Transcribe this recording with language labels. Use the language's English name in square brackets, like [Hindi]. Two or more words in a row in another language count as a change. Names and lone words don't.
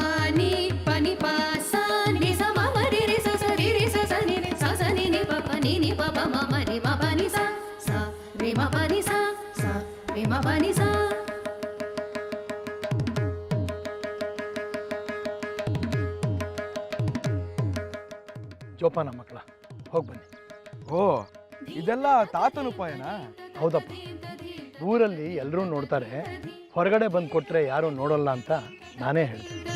[Kannada] ని ప ని ప స ని స మ మ రి రి స స రి రి స స ని రి స స ని ని ప ప ని ని ప ప మ మ రి మ ప ని స స రి మ ప ని స స రి మ ప ని స. ಜೋಪಾನ ಮಕ್ಕಳ, ಹೋಗಿ ಬನ್ನಿ. ಓ, ಇದೆಲ್ಲ ತಾತನ ಉಪಾಯನಾ? ಹೌದಪ್ಪ, ಊರಲ್ಲಿ ಎಲ್ಲರೂ ನೋಡ್ತಾರೆ, ಹೊರಗಡೆ ಬಂದು ಕೊಟ್ಟರೆ ಯಾರೂ ನೋಡೋಲ್ಲ ಅಂತ ನಾನೇ ಹೇಳ್ತೀನಿ.